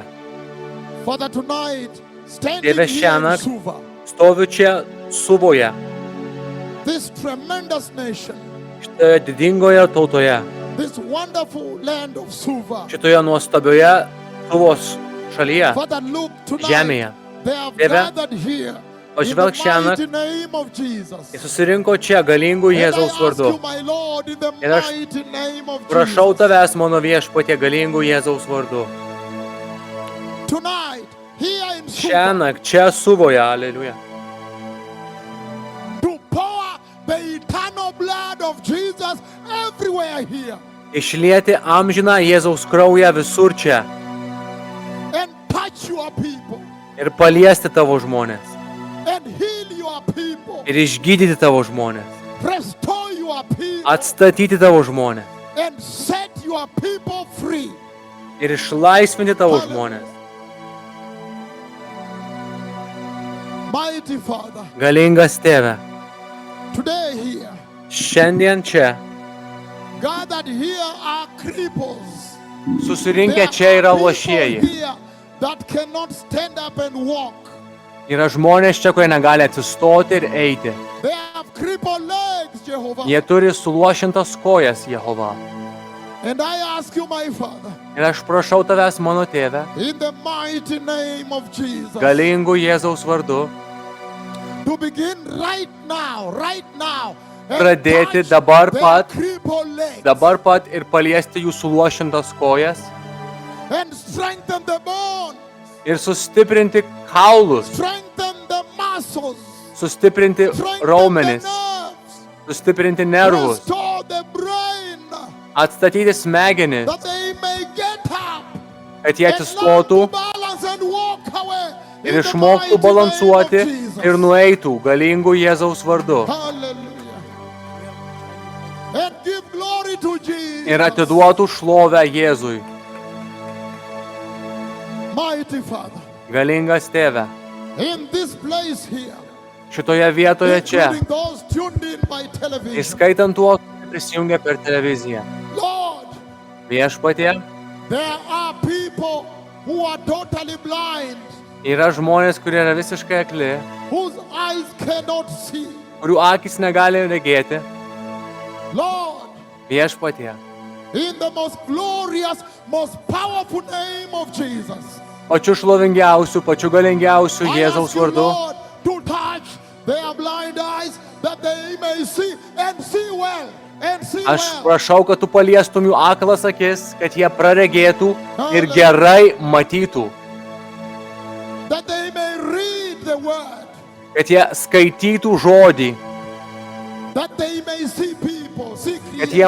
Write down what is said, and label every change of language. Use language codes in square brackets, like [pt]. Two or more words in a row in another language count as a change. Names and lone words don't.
[en] Father, tonight, standing [lt] Tėve, [en] here in [lt] šiąnakt [en] Suva, [lt] stoviu čia Suvoje, [en] this tremendous nation, [lt] šitoje didingoje tautoje, [en] this wonderful land of Suva, [lt] šitoje nuostabioje Suvos šalyje, [en] Father, look tonight, [lt] žemėje. [en] they have [lt] Tėve, [en] gathered here [lt] pažvelk [en] in the [lt] šiąnakt, [en] mighty name of Jesus. [lt] jis susirinko čia galingų [en] And I [lt] Jėzaus [en] ask [lt] vardu. [en] you, my Lord, in the [lt] Ir aš [en] mighty name of [lt] Prašau [en] Jesus, [lt] tavęs, mano viešpatie, galingų Jėzaus vardu. [en] tonight, here in Suva, [lt] Šiąnakt čia Suvoje, aleliuja. [en] to pour the eternal blood of Jesus everywhere here [lt] Išlieti amžiną Jėzaus kraują visur čia [en] and touch your people [lt] ir paliesti tavo žmonės. [en] and heal your people, [lt] Ir išgydyti tavo žmonės. [en] restore your people [lt] Atstatyti tavo žmonės. [en] and set your people free. [lt] Ir išlaisvinti tavo žmonės. [en] Mighty Father, [lt] Galingas tėve, [en] today here, [lt] šiandien čia [en] gathered here are cripples. [lt] susirinkę čia yra [en] people [lt] lošieji. [en] here that cannot stand up and walk. [lt] Yra žmonės čia, kurie negali atsistoti ir eiti. [en] They have crippled legs, Jehovah. [lt] Jie turi suluošintas kojas, Jehova. [en] And I ask you, my Father, [lt] Ir aš prašau tavęs, mano tėve, [en] in the mighty name of Jesus, [lt] galingų Jėzaus vardu, [en] to begin right now, and [lt] pradėti [en] touch [lt] dabar [en] their [lt] pat, [en] crippled legs [lt] dabar pat ir paliesti jų suluošintas kojas [en] and strengthen the bone, [lt] ir sustiprinti kaulus, [en] strengthen the muscles, [lt] sustiprinti [en] strengthen [lt] raumenis, [en] the nerves, [lt] sustiprinti nervus, [en] restore the brain, [lt] atstatyti smegenis, [en] that they may get up [lt] kad jie [en] and learn [lt] atsistotų [en] to balance and walk away in [lt] ir [en] the [lt] išmoktų [en] mighty [lt] balansuoti [en] name of Jesus. [lt] ir nueitų galingų Jėzaus vardu. [en] Hallelujah. And give glory to Jesus. [lt] Ir atiduotų šlovę Jėzui. [en] Mighty Father, [lt] Galingas tėve, [en] in this place here, [lt] šitoje vietoje čia, [en] including those tuned in by television, [lt] įskaitant tuos, kurie prisijungia per televiziją. [en] Lord, [lt] Viešpatie, [en] there are people who are totally blind, [lt] yra žmonės, kurie yra visiškai akli, [en] whose eyes cannot see. [lt] kurių akis negali regėti. [en] Lord, [lt] Viešpatie, [en] in the most glorious, most powerful name of Jesus, [lt] pačiu šlovingiausiu, pačiu galingiausiu [en] I [lt] Jėzaus [en] ask you, [lt] vardu, [en] Lord, to touch their blind eyes that they may see and see well and see [lt] aš [en] well. [lt] prašau, kad tu paliestum jų aklas akis, kad jie praregėtų ir gerai matytų, [en] That they may read the word, [lt] kad jie skaitytų žodį, [en] that they may see people, see [lt] kad jie